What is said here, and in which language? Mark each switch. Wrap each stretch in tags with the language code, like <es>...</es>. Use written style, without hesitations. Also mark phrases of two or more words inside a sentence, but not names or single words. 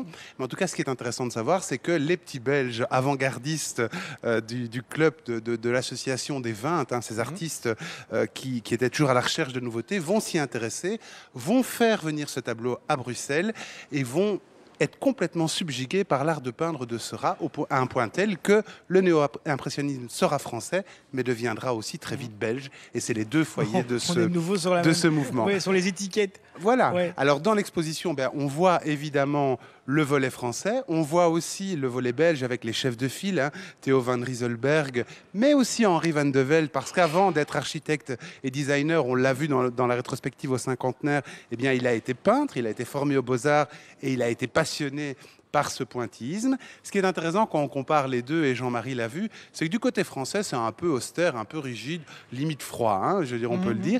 <fr>Mais en tout cas, ce qui est intéressant de savoir, c'est que les petits Belges avant-gardistes du club de l'association des 20, ces artistes qui étaient toujours à la recherche de nouveautés, vont s'y intéresser, vont faire venir ce tableau à Bruxelles et vont être complètement subjugués par l'art de peindre de Seurat à un point tel que le néo-impressionnisme sera français, mais deviendra aussi très vite belge. Et c'est les deux foyers de ce mouvement. Oui, sur les étiquettes. Voilà. Ouais. Alors, dans l'exposition, on voit évidemment le volet français. On voit aussi le volet belge avec les chefs de file, Theo van Rieselberg, mais aussi Henri van de Velde, parce qu'avant d'être architecte et designer, on l'a vu dans la rétrospective au cinquantenaire, eh bien, il a été peintre, il a été formé aux Beaux-Arts et il a été passionné par ce pointillisme. Ce qui est intéressant quand on compare les deux, et Jean-Marie l'a vu, c'est que du côté français, c'est un peu austère, un peu rigide, limite froid, je veux dire, on peut le dire.</fr>